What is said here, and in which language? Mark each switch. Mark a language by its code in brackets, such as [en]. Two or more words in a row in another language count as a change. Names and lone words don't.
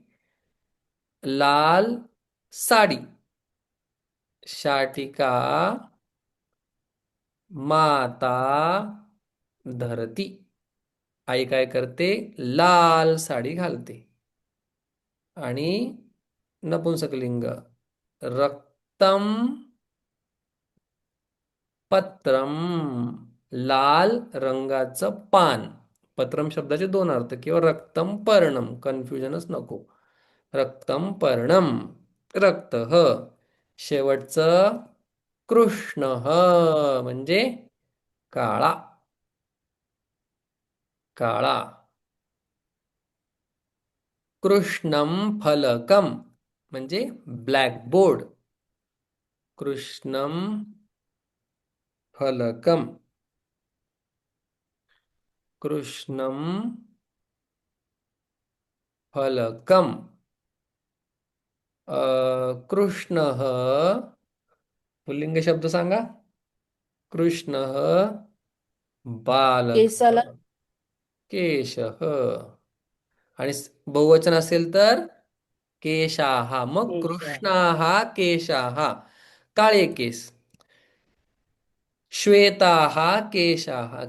[mr] लाल साडी. शाटिका. माता धरती. आई काय करते? लाल साडी घालते. आणि नपुंसकलिंग. [sa] रक्तम पत्रम. [mr] लाल रंगाचं पान. पत्रम शब्दाचे दोन अर्थ. किंवा [sa] रक्तम पर्णम. [mr] कन्फ्युजनच नको. [sa] रक्तम पर्णम. [mr] रक्त शेवटचं कृष्ण म्हणजे काळा. काळा. [sa] कृष्णम फलकम [mr] म्हणजे ब्लॅकबोर्ड. [sa] कृष्णम फलकम. कृष्णम फलकम. [mr] कृष्ण पुल्लिंग शब्द सांगा. [sa] कृष्ण बालक. [mr] केसाला. केश आणि बहुवचन असेल तर केशाहा. मग [sa] केशा. कृष्णाहा केशाहा. [mr] काळे केस. [sa] श्वेताहा केशाहा.